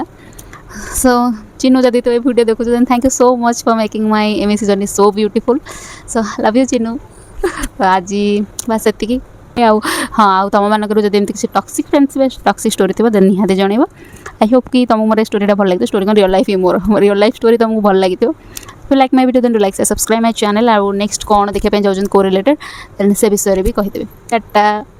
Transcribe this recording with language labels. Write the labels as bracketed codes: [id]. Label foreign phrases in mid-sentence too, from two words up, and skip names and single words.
[en] ସୋ ଚିନୁ [or] ଯଦି ତୁ ଏ ଭିଡ଼ିଓ ଦେଖୁଛୁ, [en] then thank you so much for making my MSc journey so beautiful. so love you [or] ଚିନୁ। ଆଜି ବାସ୍ ସେତିକି। ଆଉ ହଁ, ଆଉ ତୁମମାନଙ୍କର ଯଦି ଏମିତି କିଛି [en] toxic friendship toxic story [or] ଥିବ, ଦେନ୍ ନିହାତି ଜଣାଇବ। [en] I hope [or] କି ତୁମକୁ ମୋର ଏ ଷ୍ଟୋରିଟା ଭଲ ଲାଗିଥିବ। ଷ୍ଟୋରି କ'ଣ [en] real life [or] ହିଁ, ମୋର [en] real life story [or] ତୁମକୁ ଭଲ ଲାଗିଥିବ। [en] if you like my video then do like subscribe my channel [or] ଆଉ ନେକ୍ସଟ କ'ଣ ଦେଖିବା ପାଇଁ ଚାହୁଁଛନ୍ତି କୋ ରିଲେଟେଡ୍ ଦେନ୍ ସେ ବିଷୟରେ ବି କହିଦେବେ। ଟାଟା।